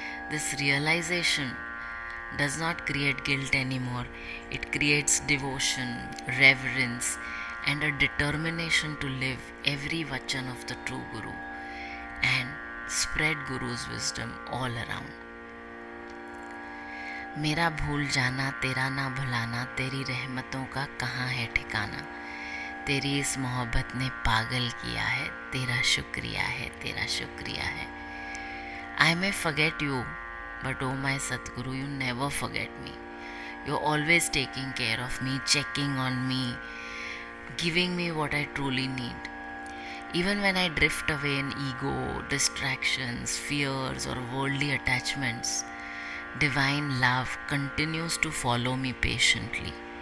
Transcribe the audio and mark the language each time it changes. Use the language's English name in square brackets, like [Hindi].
[English] This realization does not create guilt anymore. It creates devotion, reverence, and a determination to live every vachan of the true Guru and spread Guru's wisdom all around. [Hindi] मेरा भूल जाना, तेरा ना भुलाना, तेरी रहमतों का कहाँ है ठिकाना, तेरी इस मोहब्बत ने पागल किया है, तेरा शुक्रिया है, तेरा शुक्रिया है. [English] I may forget you, but oh my Satguru, you never forget me. You're always taking care of me, checking on me, giving me what I truly need. Even when I drift away in ego, distractions, fears, or worldly attachments, divine love continues to follow me patiently.